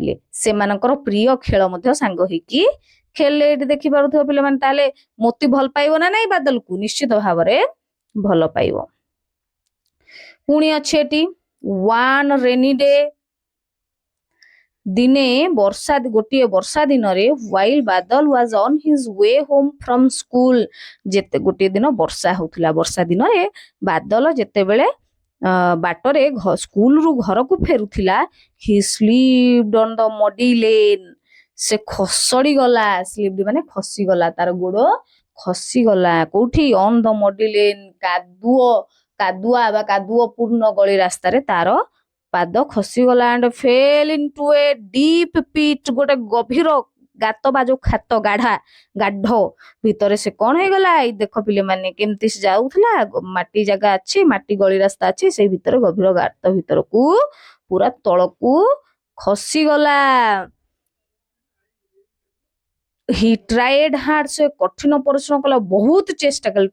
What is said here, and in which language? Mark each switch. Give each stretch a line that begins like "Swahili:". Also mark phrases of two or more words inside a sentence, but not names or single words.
Odia: ସେମାନଙ୍କର ପ୍ରିୟ ଖେଳ ମଧ୍ୟ ସାଙ୍ଗ ହେଇକି ଖେଳିଲେ ଏଠି ଦେଖିପାରୁଥିବ ପିଲାମାନେ, ତାହେଲେ ମୋତି ଭଲ ପାଇବ ନା ନାଇଁ ବାଦଲକୁ? ନିଶ୍ଚିତ ଭାବରେ ଭଲ ପାଇବ। ପୁଣି ଅଛି ଏଠି
English: one rainy day,
Odia: ଦିନେ ଗୋଟିଏ ବର୍ଷା ଦିନରେ
English: while ବାଦଲ was on his way home from school,
Odia: ଯେତେ ଗୋଟିଏ ଦିନ ବର୍ଷା ହଉଥିଲା, ବର୍ଷା ଦିନରେ ବାଦଲ ଯେତେବେଳେ ବାଟରେ ସ୍କୁଲରୁ ଘରକୁ ଫେରୁଥିଲା,
English: he slipped on the muddy lane,
Odia: ସେ ଖସଡି ଗଲା, ସ୍ଲିପ୍ଡ ମାନେ ଖସିଗଲା, ତାର ଗୋଡ ଖସିଗଲା କୋଉଠି?
English: on the muddy lane,
Odia: କାଦୁଅ ପୂର୍ଣ୍ଣ ଗଳି ରାସ୍ତାରେ ତାର ପାଦ ଖସିଗଲା,
English: and fell into a deep pit,
Odia: ଗୋଟେ ଗଭୀର ଗାତ ବା ଯୋଉ ଖାତ ଗାଢ ଭିତରେ ସେ କଣ ହେଇଗଲା? ଏଇ ଦେଖ ପିଲାମାନେ କେମିତି ସେ ଯାଉଥିଲା, ମାଟି ଜାଗା ଅଛି, ମାଟି ଗଳି ରାସ୍ତା ଅଛି, ସେଇ ଭିତରେ ଗଭୀର ଗାତ ଭିତରକୁ ପୁରା ତଳକୁ ଖସିଗଲା।
English: he tried hard,
Odia: ସେ କଠିନ ପରିଶ୍ରମ କଲା, ବହୁତ ଚେଷ୍ଟା କଲା।